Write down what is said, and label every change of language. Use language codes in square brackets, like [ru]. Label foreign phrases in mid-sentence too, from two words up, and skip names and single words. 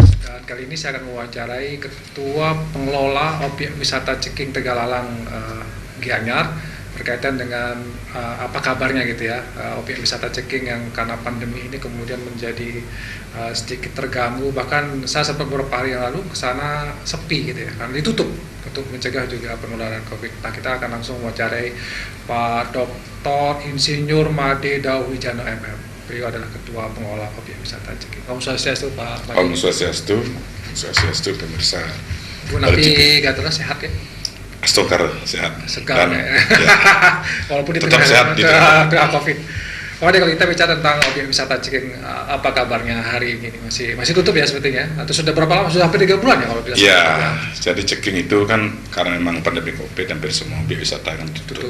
[id] Dan kali ini saya akan mewawancarai Ketua Pengelola Objek Wisata Ceking Tegalalang Gianyar berkaitan dengan apa kabarnya gitu ya, objek wisata Ceking yang karena pandemi ini kemudian menjadi sedikit terganggu, bahkan saya sempat beberapa hari yang lalu ke sana sepi gitu ya, karena ditutup untuk mencegah juga penularan COVID. Nah, kita akan langsung mewawancarai Pak Dr. Insinyur Made Dawijano MM. Beliau adalah Ketua Pengelola Objek Wisata Ceking. [ban] Om Swastiastu [id] Pak Made. [ban] Om Swastiastu, Swastiastu pemirsa. [id] Bu Napi Gatotnya sehat ya? Astokar sehat. Segar dan, ya. ya. Walaupun di Tetap sehat di tengah COVID. Kalau kita bicara tentang objek wisata Ceking, apa kabarnya hari ini? Masih tutup ya sepertinya? Atau sudah berapa lama? Sudah hampir 3 bulan ya kalau tidak salah? Ya, jadi Ceking itu kan karena memang pandemi COVID, hampir semua objek wisata kan tutup.